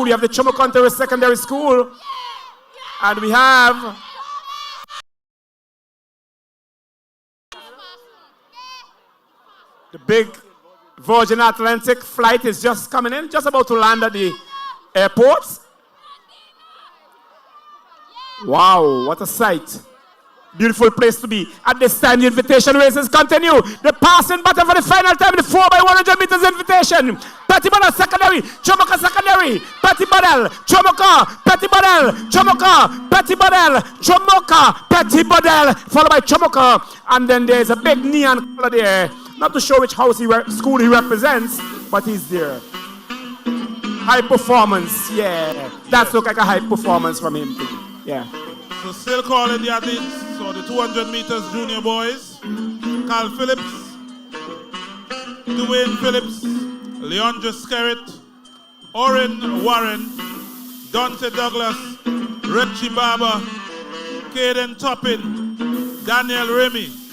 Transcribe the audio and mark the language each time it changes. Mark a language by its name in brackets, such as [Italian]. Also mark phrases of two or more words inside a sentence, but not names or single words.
[English] We have the Chomoconte Secondary School. And we have the big Virgin Atlantic flight is just coming in, just about to land at the airport. Wow, what a sight. Beautiful place to be. At this time, the invitation races continue. The passing battle for the final time, the 4x100 meters invitation. Pettibone Secondary, Chomoka Secondary, Pettibone, Chomoka, Pettibone, Chomoka, Pettibone, Chomoka, Pettibone, followed by Chomoka. And then there's a big neon color there. Not to show which house school he represents, but he's there. High performance, yeah. That looks like a high performance from him too. Yeah. So still calling the athletes. So the 200 meters junior boys, Carl Phillips, Dwayne Phillips, Leandre Skerritt, Orin Warren, Dante Douglas, Reggie Barber, Caden Toppin, Daniel Remy.